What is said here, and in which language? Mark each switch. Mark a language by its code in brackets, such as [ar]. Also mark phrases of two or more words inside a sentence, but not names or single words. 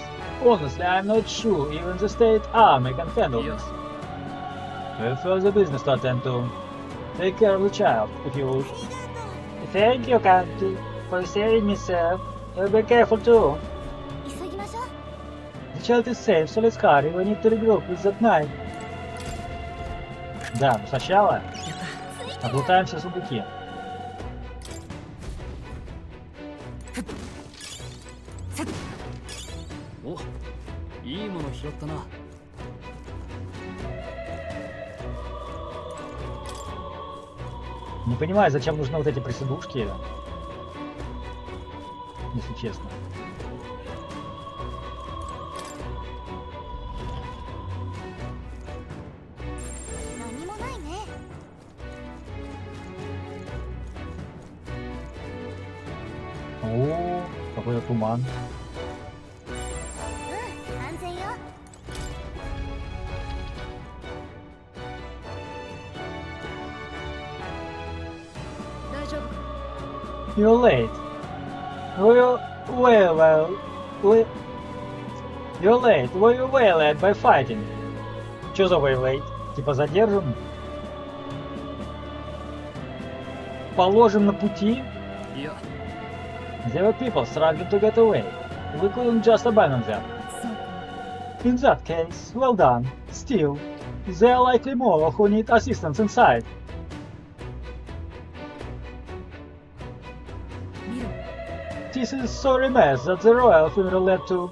[en] Honestly, I'm not sure even the state army can handle this. We have further business to attend to. Take care of the child, if you would. Thank you, Captain, for saving me, sir. Be careful too. The child is safe, so let's hurry. We need to regroup with that knight. [ru] Да, но сначала облутаемся в сундуке. О, [ja] いいもの拾ったな。 [ru] Не понимаю, зачем нужны вот эти присыдушки, если честно. О, какой-то туман. [en] You're late. You're late. Were you waylaid by fighting? [ru] Чё за waylaid? Типа задержан? Положим на пути? [en] There were people struggling to get away. We couldn't just abandon them. In that case, well done. Still, there are likely more who need assistance inside. This is sorry mess that the royal funeral led to.